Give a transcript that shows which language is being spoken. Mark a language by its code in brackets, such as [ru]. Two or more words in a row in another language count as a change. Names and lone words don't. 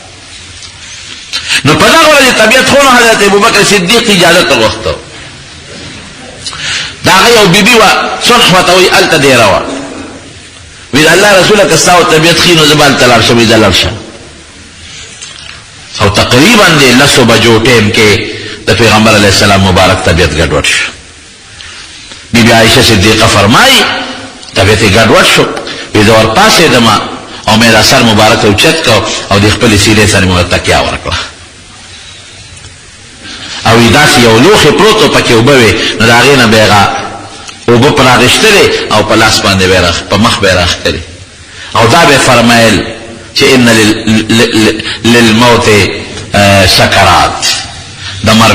[ps] نو په دغه ورځې طبیعت خو نو حضرت ابوبکر صدیق اجازت وغوښته د هغه یو بیبي وه صلح ورته وایي هلته دیره وه وی د الله رسوله که ستا و طبیعت ښي نو زه به هلته لاړ شم وی زه لاړ شم او تقریبا د 10 بجو ټیم کې د پیغمبر [ar] علیه السلام [ps] مبارک طبیعت ګډوډ شو. بی بی عائشہ صدیقہ فرمائی طبیعت ګډوډ شو وی زه ورپاڅېدم او مې دا سر مبارک اوچت کو او د خپلې سیرې سره مې ورته تکیه ورکړه او داسې یو لوښي پروت و پکې اوبه وې نو د هغې نه به یې هغه اوبه په راغېښتلې او په لاس باندې به په مخ به یې راښکلې او دا به فرمایل چې [ar] ان للموت سکرات [ps] د مرګ